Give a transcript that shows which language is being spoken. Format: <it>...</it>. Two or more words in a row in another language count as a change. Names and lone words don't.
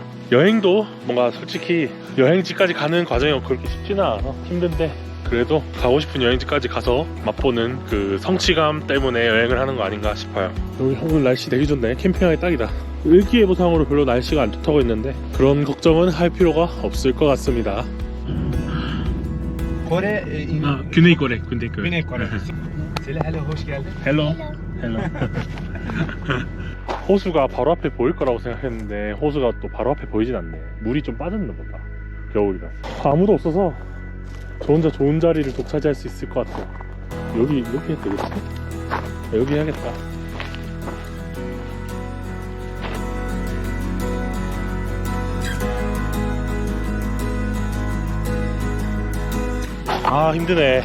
<ko>여행도 뭔가 솔직히 여행지까지 가는 과정이 그렇게 쉽지는 않아서 힘든데, 그래도 가고 싶은 여행지까지 가서 맛보는 그 성취감 때문에 여행을 하는 거 아닌가 싶어요. 여기 오늘 날씨 되게 좋네. 캠핑하기 딱이다. 일기예보상으로 별로 날씨가 안 좋다고 했는데 그런 걱정은 할 필요가 없을 것 같습니다.</ko> <tr>Kore, Güney Kore, Güney Kore. Güney Kore. Selam, hello, hoş geldin.</tr> <en>Hello. Hello.</en> <ko>호수가 바로 앞에 보일 거라고 생각했는데 호수가 또 바로 앞에 보이진 않네. 물이 좀 빠졌나 보다. 겨울이라. 아무도 없어서 저 혼자 좋은 자리를 독차지할 수 있을 것 같아요. 여기 이렇게 해도 되겠지? 여기 해야겠다. 아, 힘드네.</ko>